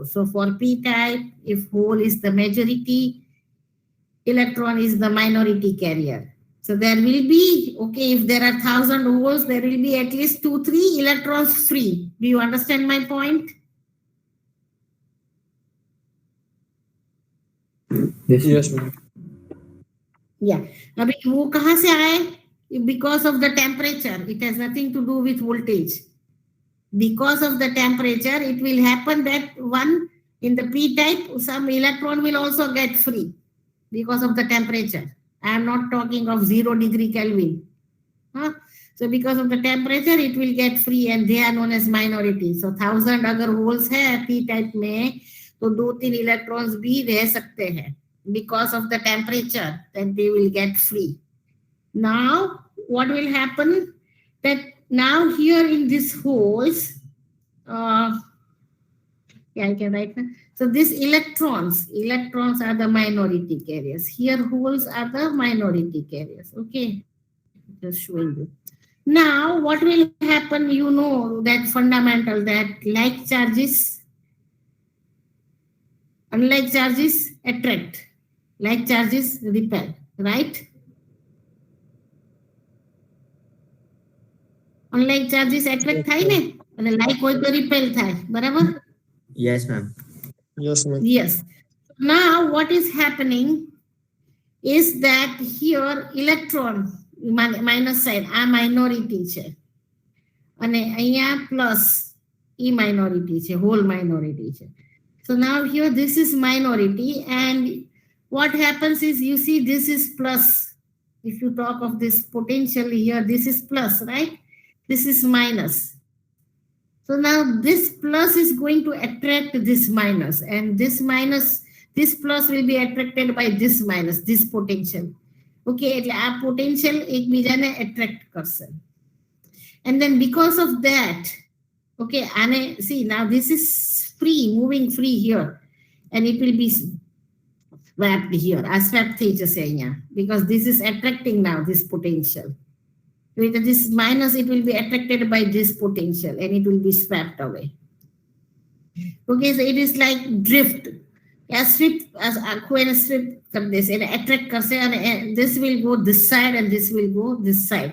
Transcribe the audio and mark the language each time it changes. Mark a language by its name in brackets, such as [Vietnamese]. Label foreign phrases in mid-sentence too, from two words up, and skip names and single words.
[English] So for p type, if hole is the majority, electron is the minority carrier. So there will be, okay, if there are 1,000 holes, there will be at least 2-3 electrons free. Do you understand my point? Yes, ma'am. Yeah. [Hindi] अभी वो कहाँ से आए? [English] Because of the temperature. It has nothing to do with voltage. Because of the temperature, it will happen that one in the p type, some electron will also get free because of the temperature. I am not talking of 0 degree Kelvin. Huh? So because of the temperature, it will get free and they are known as minority. [Hindi] So 1000 अगर holes है [English] p type [Hindi] में, तो 2-3 electrons भी रह सकते हैं. [English] Because of the temperature, then they will get free. Now, what will happen? That now here in this holes, yeah, I can write. So these electrons are the minority carriers. Here holes are the minority carriers. Okay, just showing you. Now, what will happen? You know that fundamental that like charges, unlike charges attract, like charges repel, right? Unlike charges attract [Gujarati] થાય ને અને like હોય તો repel થાય, બરાબર? [English] Yes, ma'am. Yes, ma'am. Yes. Now, what is happening is that here electron minus side આ minority [Gujarati] છે અને અહીંયા [English] plus e minority છે, whole minority છે. So now here this is minority and what happens is you see this is plus. If you talk of this potential here, this is plus, right? This is minus. So now this plus is going to attract this minus and this minus, this plus will be attracted by this minus, this potential. [Gujarati] Okay, એટલે આ potential એકબીજાને attract કરશે. [English] And then because of that, okay, and see now this is free, moving free here and it will be swapped here. Swap [Gujarati] થઈ જશે અહીંયા [English] because this is attracting now this potential. With this minus, it will be attracted by this potential and it will be swept away. Okay, so it is like drift. A sweep, as a sweep, this and attract and this will go this side and this will go this side.